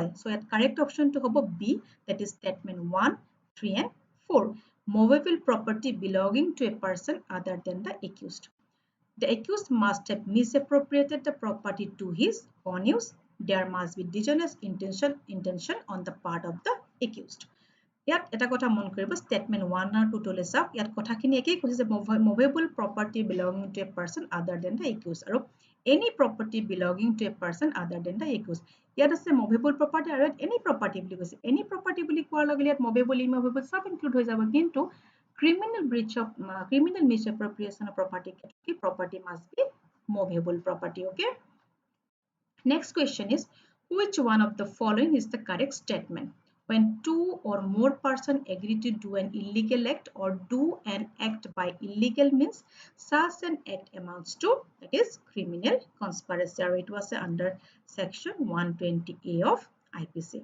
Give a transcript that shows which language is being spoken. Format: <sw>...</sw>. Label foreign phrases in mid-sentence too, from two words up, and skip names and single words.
<en>So at correct option to hobo B, that is statement 1, 3 and 4. Movable property belonging to a person other than the accused. The accused must have misappropriated the property to his own use. There must be dishonest intention on the part of the accused.</en> <as>ইয়াত এটা কথা মন কৰিব, statement 1 আৰু 2 তলে চাওক, ইয়াত কথাখিনি একেই কৈছে যে</as> <en>movable property belonging to a person other than the accused</en> <as>আৰু</as> <en>any property belonging to a person other than the accused.</en> <as>ইয়াত আছে</as> <en>movable property</en> <as>আৰু</as> <en>any property</en> <as>বুলি কৈছে. any property বুলি কোৱাৰ লগে ইয়াত</as> <en>movable immovable</en> <as>সব ইনক্লুড হৈ যাব, কিন্তু</as> <en>criminal misappropriation of property must be movable property. Okay, Next question is, which one of the following is the correct statement? When two or more persons agree to do an illegal act or do an act by illegal means, such an act amounts to, that is, criminal conspiracy, or it was under section 120A of IPC.</en>